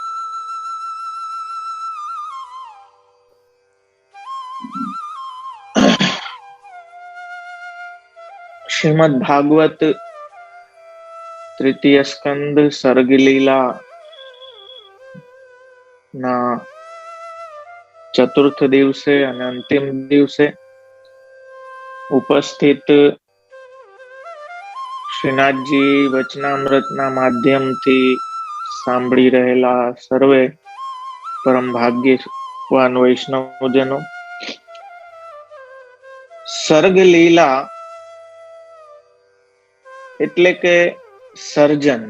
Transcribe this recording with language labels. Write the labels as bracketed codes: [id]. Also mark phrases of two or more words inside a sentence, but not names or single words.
[sa] श्रीमद् भागवत तृतीय स्कंद सर्ग लीला [gu] ના ચતુર્થ દિવસે અને અંતિમ દિવસે ઉપસ્થિત શ્રીનાથજી વચનામૃતના માધ્યમથી સાંભળી રહેલા સર્વે પરમ ભાગ્યવાન વૈષ્ણવજનો, સર્ગ લીલા એટલે કે સર્જન.